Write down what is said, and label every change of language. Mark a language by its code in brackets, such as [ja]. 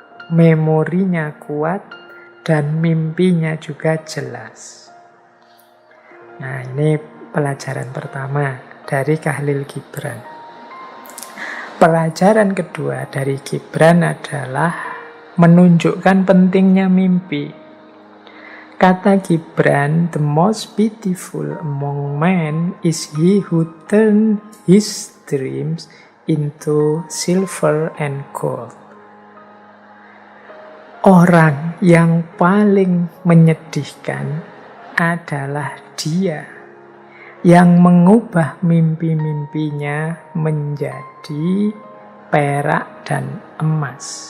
[id] Memorinya kuat dan mimpinya juga jelas. Nah, ini pelajaran pertama dari Khalil Gibran. Pelajaran kedua dari Gibran adalah menunjukkan pentingnya mimpi. [en] Kata Gibran, the most beautiful among men is he who turn his dreams into silver and gold. [id] Orang yang paling menyedihkan adalah dia yang mengubah mimpi-mimpinya menjadi perak dan emas.